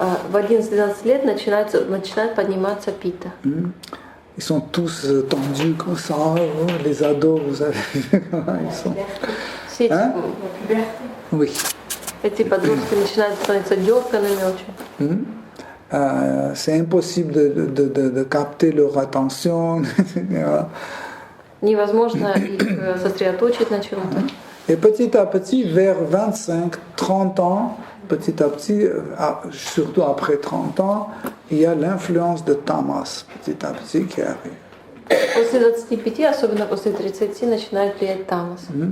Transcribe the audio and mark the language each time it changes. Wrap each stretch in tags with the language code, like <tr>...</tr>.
<ru>В 11-12 лет начинает подниматься пита.</ru> <fr>Ils sont tous tendus comme ça, les ados, vous avez vu comment ils sont. Hein? Oui.</fr> <ru>Эти подростки начинают становиться дёрганными очень.</ru> <fr>C'est impossible de capter leur attention.</fr> <ru>Невозможно их сосредоточить на чем-то.</ru> <fr>Et petit à petit, vers 25-30 ans, petit à petit, surtout après 30 ans, il y a l'influence de tamas, petit à petit, qui arrive.</fr> <ru>После 25, особенно после 30, начинает влиять тамас.</ru>